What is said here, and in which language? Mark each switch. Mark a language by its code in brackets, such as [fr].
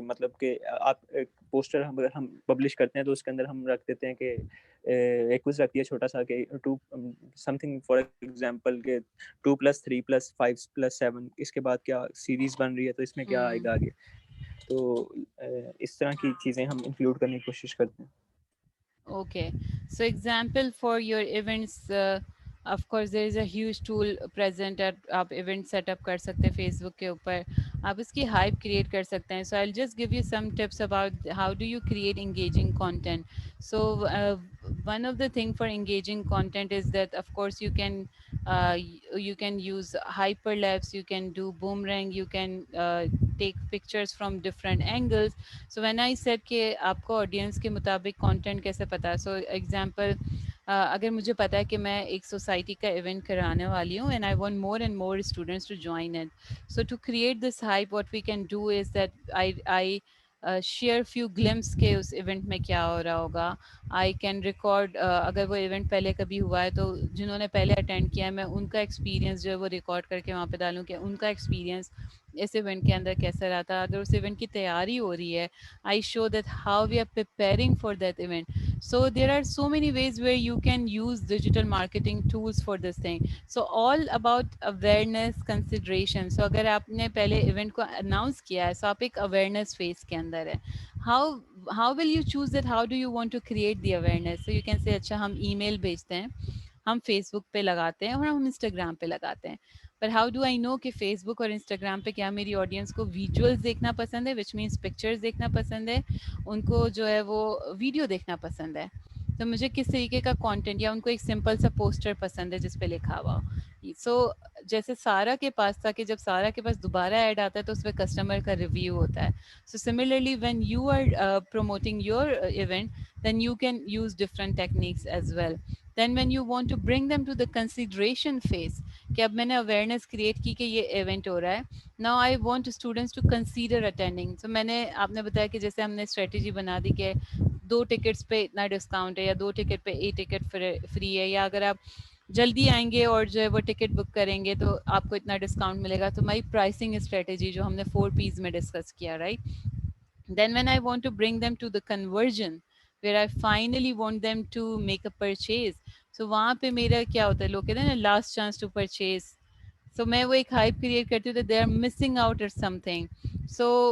[ur] مطلب کہ آپ ایک پوسٹر ہم پبلش کرتے ہیں تو اس کے اندر ہم رکھ دیتے ہیں کہ ایک کوئز رکھتی ہے چھوٹا سا کہ 2 [en] something for example [ur] کہ 2+3+5+7 اس کے بعد کیا سیریز بن رہی ہے, تو اس میں کیا آئے گا آگے. تو اس طرح کی چیزیں ہم انکلوڈ کرنے کی کوشش کرتے ہیں. [en] Okay, so example for your events, of course there is a huge tool present at [ur] آپ event set up کر سکتے ہیں [en] Facebook کے اوپر, آپ اس کی hype create کر سکتے ہیں. So I'll just give you some tips about how do you create engaging content. So one of the thing for engaging content is that of course you can use hyperlapse, you can do boomerang, you can take pictures from different angles. So when I said [ur] کہ آپ کو audience کے مطابق content کیسے پتا, [en] so example [ur] اگر مجھے پتا ہے کہ میں ایک سوسائٹی کا ایونٹ کرانے والی ہوں [en] and I want more and more students to join it, so to create this hype what we can do is that I share few glimpse [ur] کے اس ایونٹ میں کیا ہو رہا ہوگا. [en] I can record, [ur] اگر وہ ایونٹ پہلے کبھی ہوا ہے تو جنہوں نے پہلے اٹینڈ کیا ہے میں ان کا ایکسپیرینس جو ہے وہ ریکارڈ کر کے وہاں پہ ڈالوں کہ ان کا ایکسپیرینس اس ایونٹ کے اندر کیسا رہا تھا. اگر اس ایونٹ کی تیاری ہو رہی ہے, [en] I show that how we are preparing for that event. So there are so many ways where you can use digital marketing tools for this thing. So all about awareness consideration. [ur] So اگر آپ نے پہلے event کو announce کیا ہے, so آپ ایک awareness phase کے اندر ہے. [en] How will you choose that? How do you want to create the awareness? So you can say [ur] اچھا ہم ای میل بھیجتے ہیں, ہم فیس بک پہ لگاتے ہیں اور ہم انسٹاگرام پہ لگاتے ہیں. پر [en] how do I know [ur] کہ فیس بک اور انسٹاگرام پہ کیا میری آڈینس کو ویژولس دیکھنا پسند ہے, وچ مینس پکچرز دیکھنا پسند ہے, ان کو جو ہے وہ ویڈیو دیکھنا پسند ہے. تو مجھے کس طریقے کا کانٹینٹ, یا ان کو ایک سمپل سا پوسٹر پسند ہے جس پہ لکھا ہوا ہو. سو جیسے سارا کے پاس تھا کہ جب سارا کے پاس دوبارہ ایڈ آتا ہے تو اس پہ کسٹمر کا ریویو ہوتا ہے. [en] So similarly when you are promoting your event then you can use different techniques as well. Then when you want to bring them to the consideration phase, [ur] کہ اب میں نے awareness create کی کہ یہ ایونٹ ہو رہا ہے, [en] now I want students to consider attending. [ur] So میں نے, آپ نے بتایا کہ جیسے ہم نے اسٹریٹجی بنا دی کہ 2 ٹکٹس پہ اتنا ڈسکاؤنٹ ہے, یا 2 ٹکٹ پہ 1 ٹکٹ فری ہے, یا اگر آپ جلدی آئیں گے اور جو ہے وہ ٹکٹ بک کریں گے تو آپ کو اتنا ڈسکاؤنٹ ملے گا. تو ہماری پرائسنگ اسٹریٹجی جو ہم نے 4 P's میں ڈسکس کیا, right. [en] Then when I want to bring them to the conversion, where I finally want them to make a purchase, so [ur] وہاں پہ میرا کیا ہوتا ہے, لوگ کہتے ہیں نا [en] Last chance to purchase. [ur] سو میں وہ ایک ہائپ کریٹ کرتی ہوں [en] that they are missing out or something. So